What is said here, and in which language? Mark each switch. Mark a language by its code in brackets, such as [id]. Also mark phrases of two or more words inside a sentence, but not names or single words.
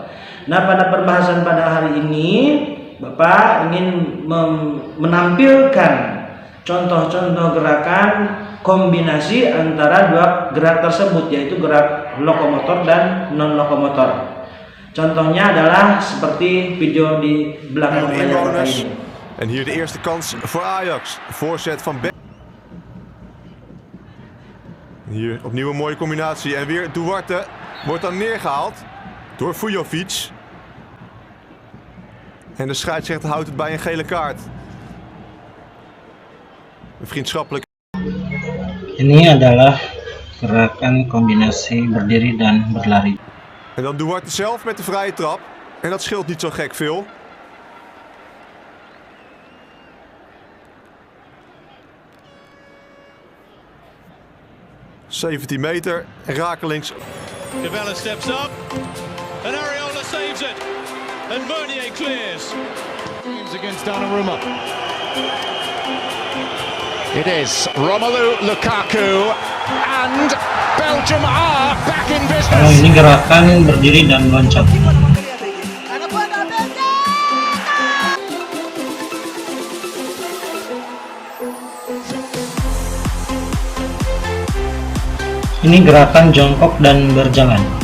[id] Nah, pada perbahasan pada hari ini Bapak ingin menampilkan contoh-contoh gerakan kombinasi antara dua gerak tersebut, yaitu gerak lokomotor dan non lokomotor. Contohnya adalah seperti video di belakang layar Bapak ini. [nl] En hier de eerste kans voor Ajax. Voorzet van Beck. Hier opnieuw een mooie combinatie. En weer Duarte wordt dan neergehaald door Vujovic. En de scheidsrechter houdt het bij een gele kaart. Vriendschappelijk. [id] Ini adalah gerakan kombinasi berdiri dan berlari. [nl] En dan Duarte zelf met de vrije trap. En dat scheelt niet zo gek veel. ...17 meter, rakelings. [en] Cavella steps up, and Areola saves it, and Meunier clears. Against Donnarumma. It is Romelu Lukaku, and Belgium are back in business. [id] Ini gerakan berdiri dan meloncat. Ini gerakan jongkok dan berjalan.